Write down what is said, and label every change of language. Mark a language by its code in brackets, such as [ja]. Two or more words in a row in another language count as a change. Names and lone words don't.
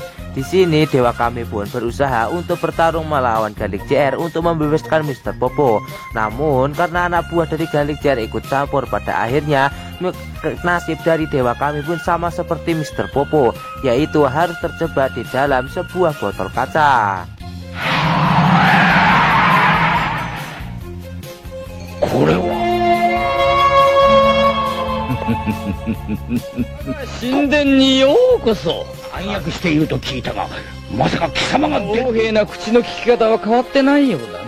[id] Di sini Dewa Kami pun berusaha untuk bertarung melawan Garlic JR untuk membebaskan Mr. Popo. Namun karena anak buah dari Garlic JR ikut campur, pada akhirnya nasib dari Dewa Kami pun sama seperti Mr. Popo, yaitu harus terjebak di dalam sebuah botol kaca. [ja] これは神殿にようこそ。暗躍していると聞いたが、まさか貴様が公平な口の利き方は変わってないようだね。